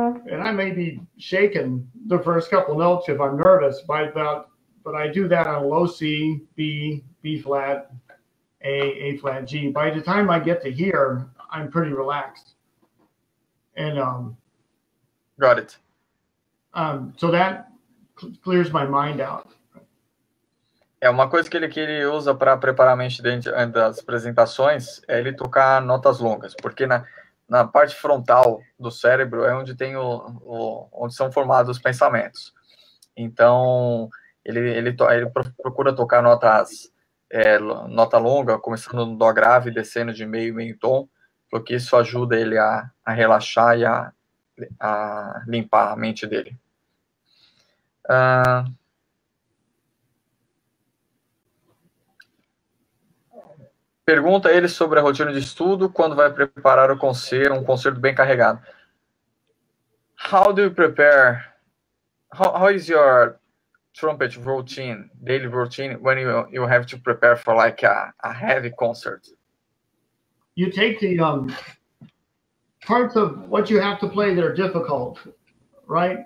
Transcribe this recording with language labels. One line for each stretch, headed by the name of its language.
English: And I may be shaking the first couple notes if I'm nervous, but I do that on a low C, B, B flat, A flat, G. By the time I get to here, I'm pretty relaxed. And got it. So that clears my mind out.
Portuguese: Uma coisa que ele usa para preparar a mente dentro das apresentações é ele tocar notas longas, porque na parte frontal do cérebro é onde tem onde são formados os pensamentos. Então, ele procura tocar nota longa, começando no dó grave, descendo de meio tom, porque isso ajuda ele a relaxar e a limpar a mente dele. Pergunta ele sobre a rotina de estudo quando vai preparar um concerto bem carregado.
English: How do you prepare? How is your trumpet routine, daily routine, when you have to prepare for like a heavy concert? You take the parts of what you have to play that are difficult, right?